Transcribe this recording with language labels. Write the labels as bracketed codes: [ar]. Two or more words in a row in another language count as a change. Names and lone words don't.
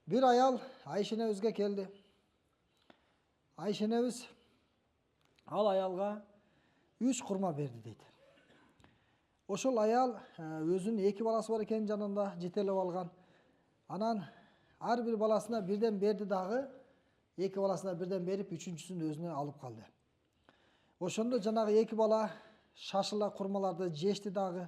[ky] Бир аял Айше энебизге келди. Айше энебиз ал аялга 3 курма берди дейди. Ошол аял өзүнүн 2 баласы бар экенин жанында жетелеп алган. Анан ар бир баласына бирден берди дагы, 2 баласына бирден берип, 3-чүсүн өзүнө алып калды. Ошондо жанагы 2 бала шашыла курмаларды жешти дагы.